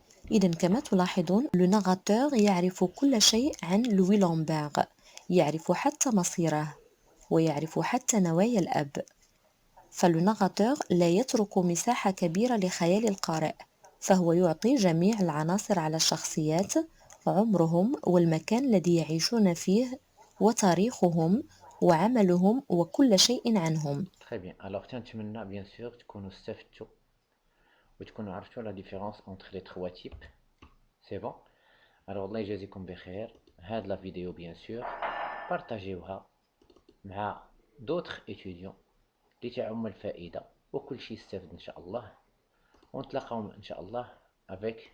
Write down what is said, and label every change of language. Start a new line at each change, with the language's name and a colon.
Arabic: إذن كما تلاحظون لو ناراتور يعرف كل شيء عن لوي لامبير، يعرف حتى مصيره ويعرف حتى نوايا الأب. فلو ناراتور لا يترك مساحة كبيرة لخيال القارئ، فهو يعطي جميع العناصر على الشخصيات، عمرهم والمكان الذي يعيشون فيه وتاريخهم وعملهم وكل شيء عنهم.
French: Très bien, alors
Arabic: تنتمنى
French: bien sûr
Arabic: تكونوا استفدتوا وتكونوا عرفتوا
French: la différence entre les trois types. C'est bon.
Arabic: Alors الله يجازيكم بخير. هاد
French: la vidéo bien sûr
Arabic: partagez-وها مع
French: d'autres étudiants
Arabic: لتعم الفائدة وكل شيء يستفد إن شاء الله, ونتلاقاو إن شاء الله avec